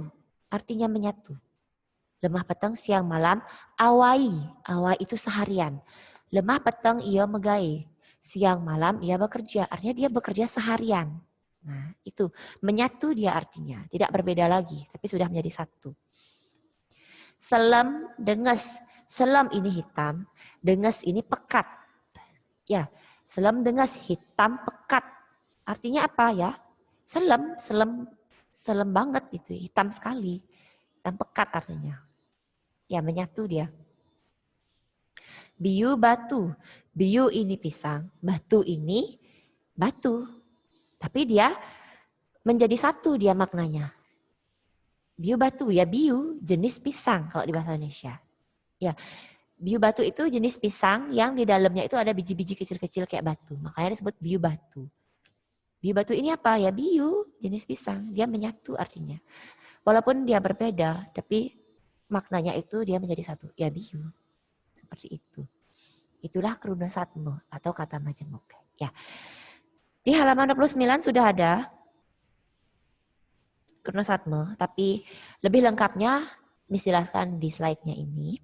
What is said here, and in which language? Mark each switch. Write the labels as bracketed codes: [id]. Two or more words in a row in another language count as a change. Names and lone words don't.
[id] Artinya menyatu. [ban] Lemah peteng [id] siang malam, awai. Awai itu seharian. [ban] Lemah peteng ia megai. [id] Siang malam ia bekerja. Artinya dia bekerja seharian. Nah itu, menyatu dia artinya. Tidak berbeda lagi, tapi sudah menjadi satu. [ban] Selem, denges. [id] Selem ini hitam, denges ini pekat. Ya, [ban] selem denges, [id] hitam pekat. Artinya apa ya? Selem banget itu, hitam sekali. Hitam pekat artinya. Ya, menyatu dia. [ban] Biu batu. [id] Biu ini pisang, batu ini batu. Tapi dia menjadi satu dia maknanya. [ban] Biu batu, [id] ya biu jenis pisang kalau di bahasa Indonesia. Ya, [ban] biu batu [id] itu jenis pisang yang di dalamnya itu ada biji-biji kecil-kecil kayak batu. Makanya disebut [ban] biu batu. Biu batu [id] ini apa? Ya biu, jenis pisang. Dia menyatu artinya. Walaupun dia berbeda, tapi maknanya itu dia menjadi satu. Ya biu. Seperti itu. Itulah Kruna Satmo atau kata majemuk. Ya. Di halaman 29 sudah ada Kruna Satmo, tapi lebih lengkapnya Miss jelaskan di slide-nya ini.